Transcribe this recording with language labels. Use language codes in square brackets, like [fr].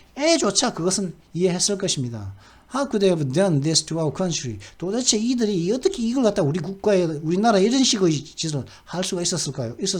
[ko] 애조차 그것은 이해했을 것입니다. [en] How could they have done this to our country? [ko] 도대체 이들이 어떻게 이걸 갖다 우리나라에 이런 식의 짓을 할 수가 있었을까요?